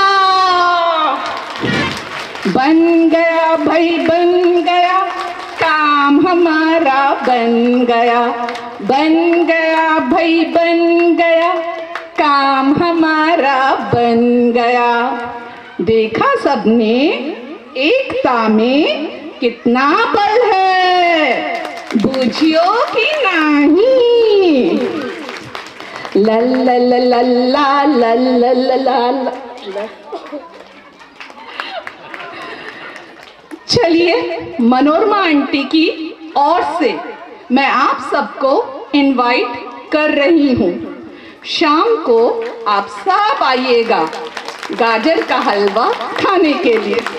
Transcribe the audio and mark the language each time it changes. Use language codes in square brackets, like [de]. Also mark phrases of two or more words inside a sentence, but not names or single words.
[hi] बन गया भाई बन गया, काम हमारा बन गया, बन गया भाई बन गया, काम हमारा बन गया। देखा सबने एकता में कितना बल है, बूझियो कि नहीं। ला ला ला ला ला ला ला ला ला। चलिए मनोरमा आंटी की ओर से मैं आप सबको इनवाइट कर रही हूँ। शाम को आप सब आइएगा गाजर का हलवा खाने के लिए।